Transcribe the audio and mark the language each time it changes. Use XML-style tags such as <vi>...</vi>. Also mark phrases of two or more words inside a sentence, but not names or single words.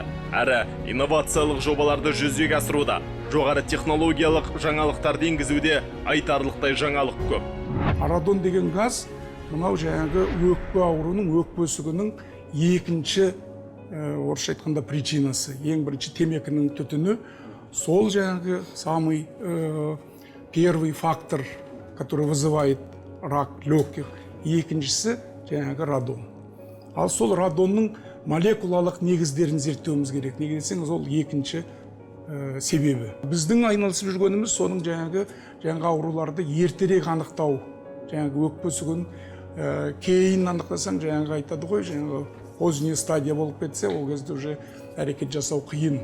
<kk>Әрі инновациялық жобаларды жүзеге асыруда, жоғары технологиялық жаңалықтарды енгізуде айтарлықтай жаңалық көп. Радон деген газ, мынау жаңағы өкпе ауруының, өкпе үсігінің екінші орысша айтқанда причинасы. Ең бірінші темекінің түтіні, сол жаңағы</kk> <ru>самый первый фактор, который вызывает рак легких,</ru> <kk>екіншісі жаңағы радон. Ал сол радонның молекулалық негіздерін зерттеуіміз керек. Неге десеңіз, ол екінші себебі. Біздің айналысып жүргеніміз соның жаңағы ауруларды ертерек анықтау. Жаңағы өкпе үсігін кейін анықтасаң, жаңағы айтады ғой, жаңағы</kk> <ru>поздняя стадия</ru> <kk>болып кетсе, ол кезде уже әрекет жасау қиын.</kk>